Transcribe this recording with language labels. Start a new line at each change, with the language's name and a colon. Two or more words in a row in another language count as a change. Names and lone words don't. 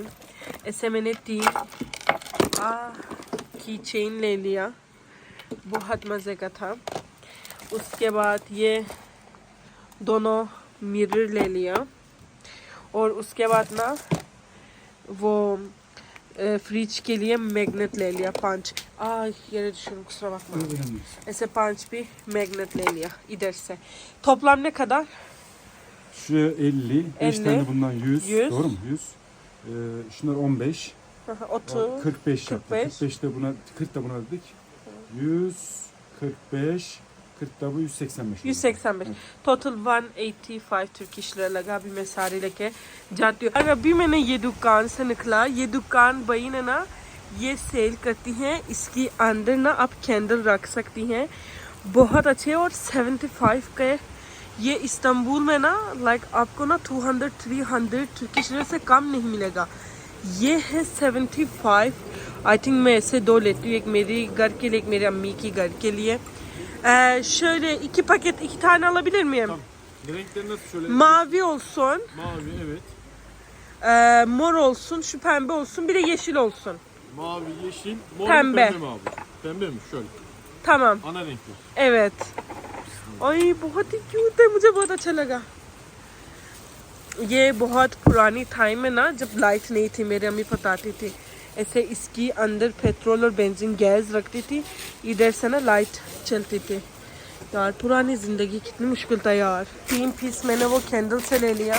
Hindi: ऐसे मैंने 3 की चेन ले लिया, बहुत मज़े का था. उसके बाद ये दोनों मिरर ले लिया. और उसके बाद ना वो फ्रिज के लिए मैग्नेट ले लिया
Turkish: 5 yere düşüyorum kusura bakma.
Hindi: ऐसे 5 bir magnet ले लिया इधर से.
Turkish: Toplam ne kadar? Şuraya 50, 5 50, tane bundan 100, 100. doğru mu? 100. Şunlar 15, 30. 45 yaptı. 45. 45 de buna, 40 da buna dedik. 100, 45, 40 da bu 185.
Hindi: 185.
English: Total 185 Turkish lira
Hindi: लगा अभी मैं सारे लेके जाती हूँ। और अभी मैंने ये दुकान से निकला। ये दुकान भाई ने ना ये सेल करती हैं, इसकी अंदर ना आप कैंडल रख सकती हैं, बहुत अच्छे। और 75 के ये इस्तांबुल में ना लाइक आपको ना 200-300
English: Turkish lira
Hindi: से कम नहीं मिलेगा। ये है 75।
English: I think
Hindi: मैं ऐसे 2 लेती हूँ, एक मेरी घर के लिए, एक मेरी अम्मी की घर के लिए।
Turkish: Şöyle 2 paket 2 tane alabilir miyim? Tamam. Renkleri nasıl şöyle? Mavi olsun, Mavi evet. mor olsun, şu pembe olsun, bir de yeşil olsun. Mavi, yeşil, mor Pembe. pembe mi abi? Pembe mi? Şöyle. Tamam. Ana renkler. Evet.
Hindi: Ay बहुत ही क्यूट है, मुझे बहुत अच्छा लगा। ये बहुत पुरानी टाइम में ना जब लाइट नहीं थी, मेरी अम्मी बताती थी ऐसे इसकी अंदर पेट्रोल और बेंजीन गैस रखती थी, इधर से ना लाइट चलती थी। यार पुरानी ज़िंदगी कितनी मुश्किल था यार। 3 पीस मैंने वो कैंडल से ले लिया।